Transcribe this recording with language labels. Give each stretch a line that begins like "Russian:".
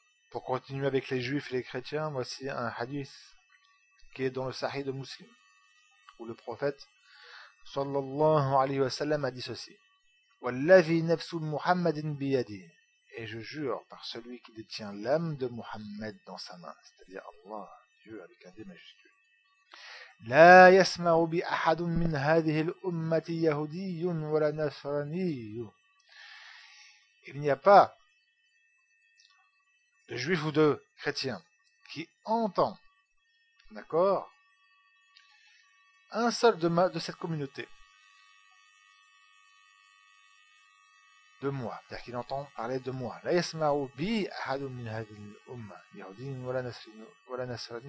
French: Pour continuer avec les juifs et les chrétiens, voici un hadith qui est dans le Sahih de Muslim, où le prophète
Arabic: sallallahu alayhi wa sallam
French: a dit ceci:
Arabic: Wallahi nafsu Muhammadin biyadi.
French: Et je jure par celui qui détient l'âme de Mohammed dans sa main, c'est-à-dire Allah, Dieu avec un D majuscule.
Arabic: لا يسمع بأحد من هذه الأمة يهودي ولا نصراني.
French: Il n'y a pas de juif ou de chrétien qui entend, d'accord, un seul de cette communauté. De moi. C'est-à-dire qu'il entend parler de moi.
Arabic: La yasma'u bi ahadu min hadhihi al-umma yahudin wala nasrani
French: wala nasrani.